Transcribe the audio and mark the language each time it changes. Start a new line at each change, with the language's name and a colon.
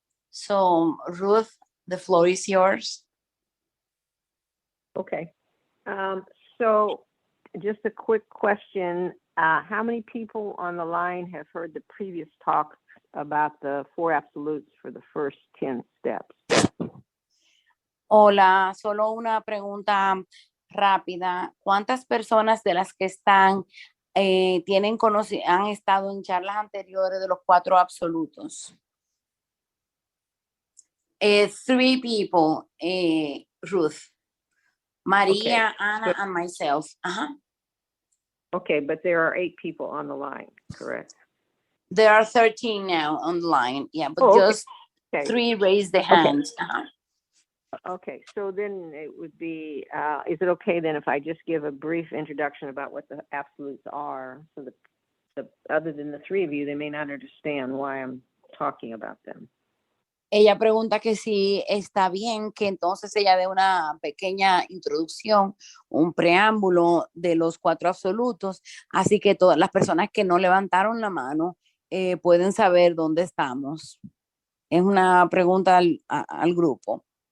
English: So, Ruth, the floor is yours. Okay. So just a quick question. How many people on the line have heard the previous talk about the 4 absolutes for the first 10 steps?
Spanish: Hola, solo una pregunta rápida. ¿Cuántas personas de las que están han estado en charlas anteriores de los 4 absolutos?
English: 3 people, Ruth, Maria, Okay. Ana, and myself. Okay, but there are 8 people on the line, correct? There are 13 now on the line. Yeah, but okay. just 3 raised the hand. Okay, so then it would be, is it okay then if I just give a brief introduction about what the absolutes are? So that other than the 3 of you, they may not understand why I'm talking about them.
Spanish: Ella pregunta que si está bien que entonces ella dé una pequeña introducción, un preámbulo de los 4 absolutos, así que todas las personas que no levantaron la mano pueden saber dónde estamos. Es una pregunta al grupo.